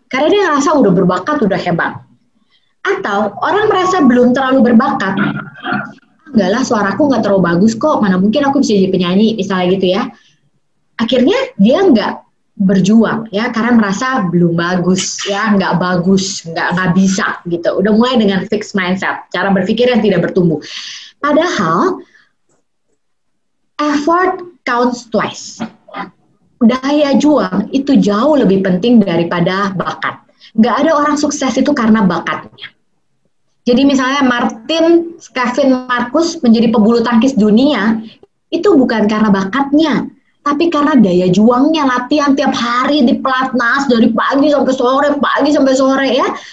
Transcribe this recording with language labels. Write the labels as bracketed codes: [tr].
[id] Karena dia ngerasa udah berbakat, udah hebat. Atau orang merasa belum terlalu berbakat, enggak lah suaraku nggak terlalu bagus kok, mana mungkin aku bisa jadi penyanyi, misalnya gitu ya. Akhirnya dia nggak berjuang ya, karena merasa belum bagus ya, nggak bagus, nggak bisa gitu. Udah mulai dengan fixed mindset, cara berpikir yang tidak bertumbuh. Padahal [en] effort counts twice. [id] Daya juang itu jauh lebih penting daripada bakat. Nggak ada orang sukses itu karena bakatnya. Jadi misalnya Kevin Marcus menjadi pebulu tangkis dunia, itu bukan karena bakatnya, tapi karena daya juangnya, latihan tiap hari di pelatnas dari pagi sampai sore ya.